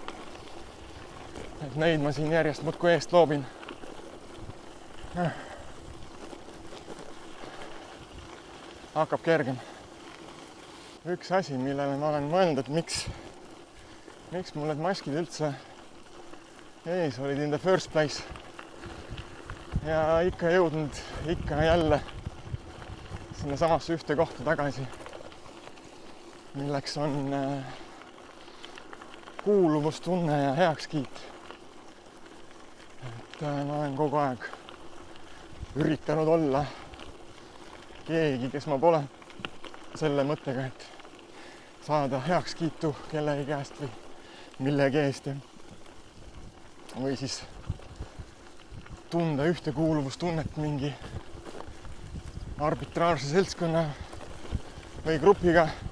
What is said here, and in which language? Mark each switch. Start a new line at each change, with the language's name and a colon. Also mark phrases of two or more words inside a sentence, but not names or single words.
Estonian: Et neid ma siin järjest muudkui eest loobin. Hakkab kergem. Üks asi, millele ma olen mõelnud, et miks mul need maskid üldse ees olid
English: in the first place.
Estonian: Ja ikka jõudnud ikka jälle sinna samasse ühte kohta tagasi, milleks on kuuluvustunne ja heakskiit. Et ma olen kogu aeg üritanud olla keegi, kes ma pole, selle mõttega, et saada heakskiitu kellegi käest või millegi eest või siis tunda ühtekuuluvustunnet mingi arbitraarse seltskonna või grupiga.